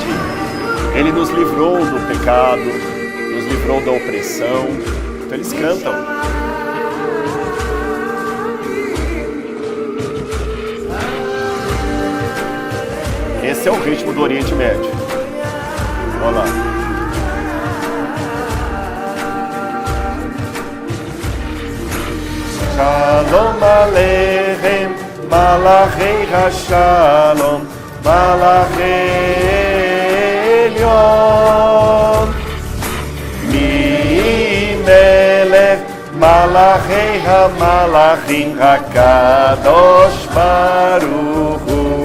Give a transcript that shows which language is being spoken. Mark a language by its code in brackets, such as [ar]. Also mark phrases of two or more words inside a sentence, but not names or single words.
[pt] Ele nos livrou do pecado, nos livrou da opressão. Então eles cantam. Esse é o ritmo do Oriente Médio. Olha lá. [he] שלום עליכם, מלאכי השלום, מלאכי עליון, ממלך, מלאכי המלכים, הקדוש ברוך הוא.